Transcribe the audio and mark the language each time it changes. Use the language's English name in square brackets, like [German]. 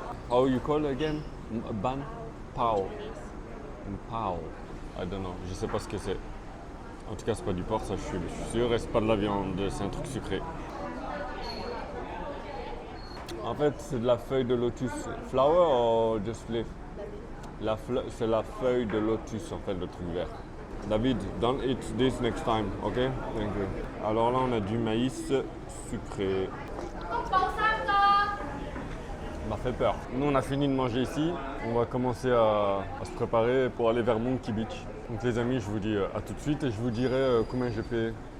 [English] How you call again? A ban? Pau. [French] Une pau. [English] I don't know. [French] Je sais pas ce que c'est. En tout cas, c'est pas du porc, ça je suis sûr. Et c'est pas de la viande, c'est un truc sucré. En fait, c'est de la feuille de lotus. [English] Flower or just leaf? [French] C'est la feuille de lotus en fait, le truc vert. [English] David, don't eat this next time, ok? Thank you. [French] Alors là, on a du maïs sucré. Ça m'a fait peur. Nous, on a fini de manger ici. On va commencer à se préparer pour aller vers Monkey Beach. Donc les amis, je vous dis à tout de suite et je vous dirai combien j'ai payé.